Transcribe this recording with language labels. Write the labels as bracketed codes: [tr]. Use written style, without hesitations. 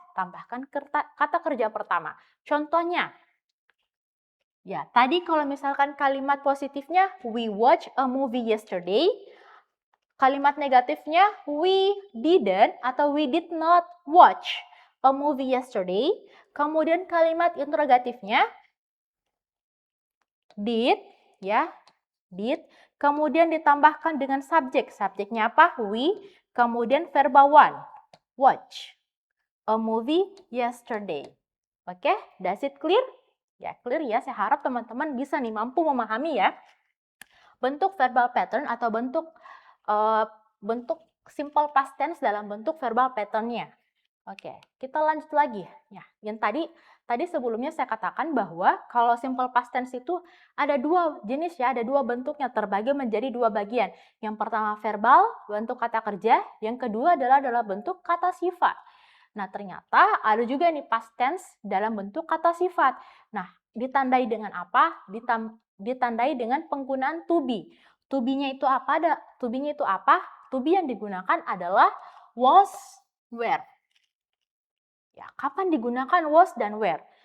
[id] Tambahkan kata kerja pertama. Contohnya, ya, tadi kalau misalkan kalimat positifnya [en] we watch a movie yesterday, [id] kalimat negatifnya [en] we didn't [id] atau [en] we did not watch a movie yesterday. [id] Kemudian kalimat interrogatifnya did, ya, did. Kemudian ditambahkan dengan subjek. Subjeknya apa? We. Kemudian verba [en] one, watch a movie yesterday. [id] Oke, [en] does it clear? [id] Ya, clear ya. Saya harap teman-teman bisa nih mampu memahami ya bentuk verbal pattern atau bentuk simple past tense dalam bentuk verbal pattern-nya. Oke, kita lanjut lagi. Ya, yang tadi sebelumnya saya katakan bahwa kalau simple past tense itu ada dua jenis ya, ada dua bentuknya, terbagi menjadi dua bagian. Yang pertama verbal, bentuk kata kerja, yang kedua adalah dalam bentuk kata sifat. Nah, ternyata ada juga nih past tense dalam bentuk kata sifat. Nah, ditandai dengan apa? ditandai dengan penggunaan to be. To be-nya itu apa? To be-nya itu apa? To be yang digunakan adalah was, were. Ya, kapan digunakan was dan were?